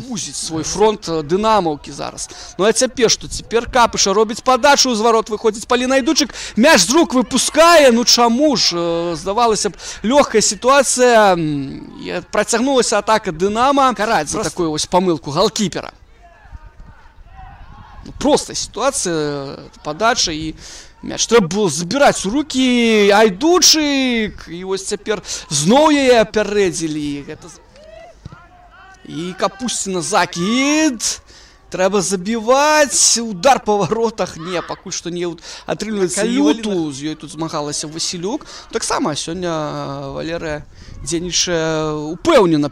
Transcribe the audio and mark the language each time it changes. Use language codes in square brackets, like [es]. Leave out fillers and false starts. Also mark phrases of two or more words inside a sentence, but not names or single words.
[be] Музіць свой фронт дынамаўкі зараз. Ну а цяпер што? Цяпер Капыша робіць падачу, з варот выходзіць Паліна Айдучык, мяч з рук выпускае. Ну чаму ж? Здавалася б, лёгкая сітуацыя. Працягнулася атака Дынама. Караць за такую вось памылку галкіпера. [ru] Простая ситуация, подача, и мяч трэба было забирать у руки. Айдучык, и вот теперь [be] зноў яе апярэдзілі. [ru] И Капусціна закид. [be] Трэба забіваць. [ru] Удар по воротах. [be] Не, пакуль што не атрымліваецца. Калюту з ёй тут змагалася Васілюк. Таксама сёння Валерыя дзейнічае упэўнена.